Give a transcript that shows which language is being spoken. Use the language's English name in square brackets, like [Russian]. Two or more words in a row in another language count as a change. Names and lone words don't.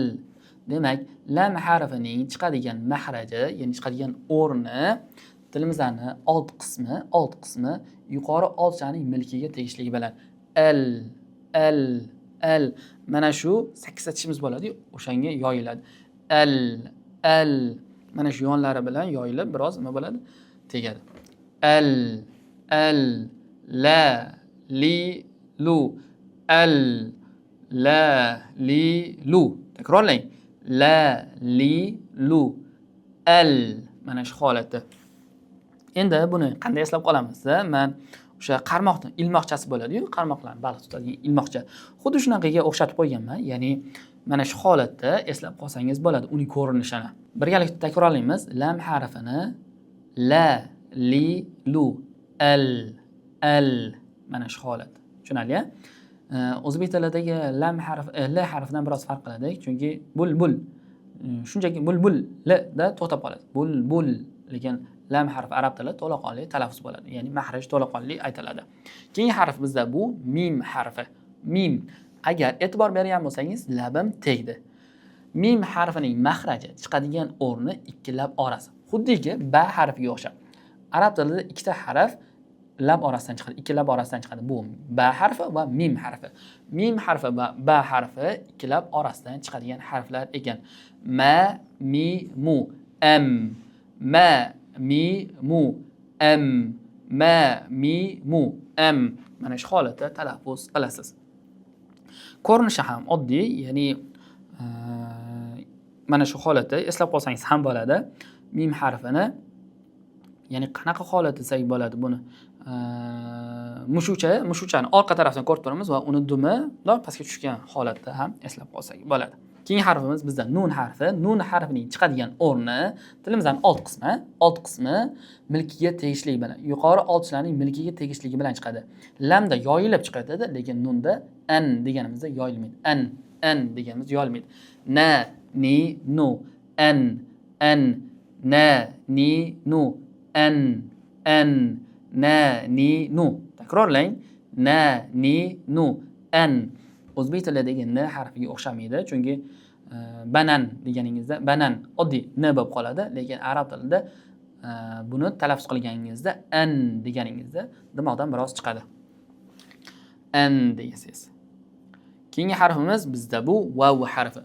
[Uzbek] Demak, lam harfining chiqadigan mahraji, ya'ni chiqadigan o'rni tilimizning old qismi yuqori olchaning milkiga tegishligi bilan al. Mana shu 8 tishimiz bo'ladi, o'shanga yoyiladi. Al. Mana shu yonlari bilan yoyilib biroz nima bo'ladi? Tegadi. Al, la, li, lu. Al, la, li, lu. Takrorlang. La, li, lu. Al. Mana shu holatda. Endi buni qanday eslab qolamiz? Men o'sha qarmoqning ilmoqchasi bo'ladi-yu, qarmoqlarni baliq tutadigan ilmoqcha. Xuddi shunaqaga o'xshatib qo'yganman. Ya'ni mana shu holatda eslab qolsangiz bo'ladi uning ko'rinishini. Birgalikda takrorlaymiz. Lam harfini la, li, lu, al. Mana shu holat. Tushunarli-a? O'zbek tilidagi lam harfi l harfidan biroz farq qiladi, chunki bulbul. Shunchaki bulbulda to'xtab qoladi. Bulbul. Lekin lam harfi arab tilida to'laqonli talaffuz bo'ladi. Ya'ni mahraj to'laqonli aytiladi. Keyingi harf bizda bu mim harfi. Mim. Agar e'tibor bergan bo'lsangiz, labim tegdi. Mim harfining mahraji chiqadigan o'rni ikki lab orasi. Xuddiki ba harfiga o'xshab. Arab tilida ikkita harf lab orasidan chiqadi, ikki lab orasidan chiqadi. Bu ba harfi va mim harfi. Mim harfi va ba harfi ikki lab orasidan chiqadigan harflar ekan. Ma, mi, mu, am. Ma, mi, mu, am. Ma, mi, mu, am. Mana shu holatda talaffuz qilasiz. Ko'rinishi ham oddiy, ya'ni mana shu holatda eslab qolsangiz ham bo'ladi. Mim harfini, ya'ni qanaqa holat desak bo'ladi buni? Mushuchani orqa tarafdan ko'rib turamiz va uni dumi pastga tushgan holatda ham eslab qolsak bo'ladi. Keyingi harfimiz bizda nun harfi. Nun harfining chiqadigan o'rni tilimizning old qismi milkiga tegishli bilan, yuqori olchlarning milkiga tegishligi bilan chiqadi. Lamda yoyilib chiqadi, lekin nunda an deganimizda yoyilmaydi. An deganimiz yoyilmaydi. Na, ni, nu, an, na, ni, nu, an, na, ni, nu. Takrorlang. Na, ni, nu, an. O'zbek tilidagi n harfiga o'xshamaydi, chunki banan deganingizda banan oddiy n bo'lib qoladi, lekin arab tilida buni talaffuz qilganingizda an deganingizda dimoqdan biroz chiqadi. An deysiz. Keyingi harfimiz bizda bu vav harfi.